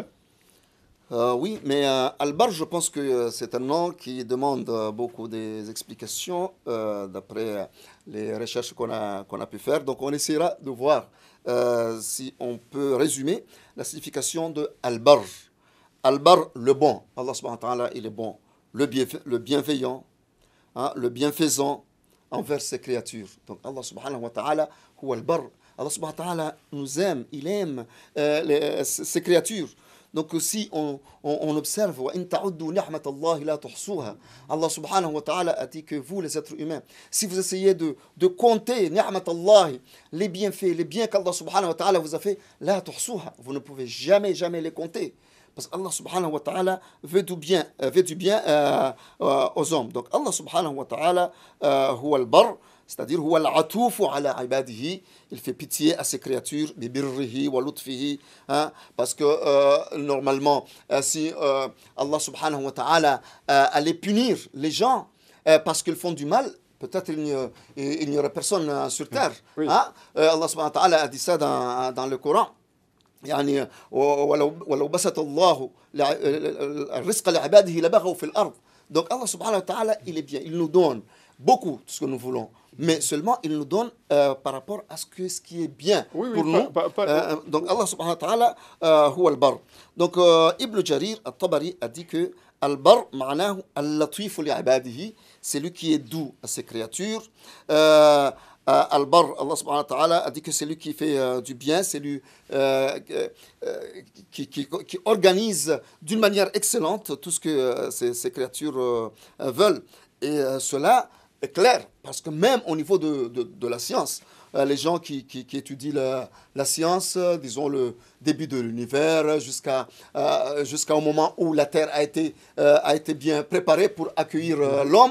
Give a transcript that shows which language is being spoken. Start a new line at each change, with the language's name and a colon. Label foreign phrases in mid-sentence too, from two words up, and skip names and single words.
French: Oui, mais Al-Bar, je pense que c'est un nom qui demande beaucoup d'explications d'après les recherches qu'on a pu faire. Donc on essaiera de voir si on peut résumer la signification de Al-Bar. Al-Bar, le bon.
Arabic: الله سبحانه وتعالى,
French: il est bon. Le bienveillant, hein, le bienfaisant envers ses créatures.
Arabic: Donc الله سبحانه وتعالى هو البر. الله سبحانه وتعالى
French: nous aime, il aime ses créatures. Donc si on observe,
Arabic: الله سبحانه وتعالى
French: a dit que vous, les êtres humains, si vous essayez de compter les bienfaits, les biens qu'
Arabic: الله سبحانه وتعالى
French: vous a fait, vous ne pouvez jamais les compter. Parce qu'
Arabic: الله سبحانه وتعالى
French: veut du bien aux hommes.
Arabic: Donc الله سبحانه وتعالى هو البر, c'est-à-dire هو العطوف على عباده,
French: il fait pitié à ses créatures,
Arabic: ببره ولطفه,
French: parce que normalement, si
Arabic: الله سبحانه وتعالى
French: allait punir les gens parce qu'ils font du mal, peut-être il n'y aurait personne sur terre. Oui.
Arabic: الله سبحانه وتعالى
French: a dit ça dans le Coran.
Arabic: يعني ولو بسط الله الرزق لعباده لبغوا في الأرض. Donc الله سبحانه وتعالى,
French: il est bien, il nous donne beaucoup de ce que nous voulons, mais seulement il nous donne par rapport à ce qui est bien pour nous.
Arabic: Donc الله سبحانه وتعالى هو البر.
French: Donc Ibn Jarir al-Tabari a dit que
Arabic: البر معناه اللطيف لعباده,
French: c'est lui qui est doux à ses créatures. Al-Bar,
Arabic: الله سبحانه وتعالى
French: a dit que c'est lui qui fait du bien, c'est lui qui organise d'une manière excellente tout ce que ces créatures veulent. Et cela est clair, parce que même au niveau de la science, les gens qui étudient la science, disons le début de l'univers jusqu'au moment où la Terre a été bien préparée pour accueillir l'homme.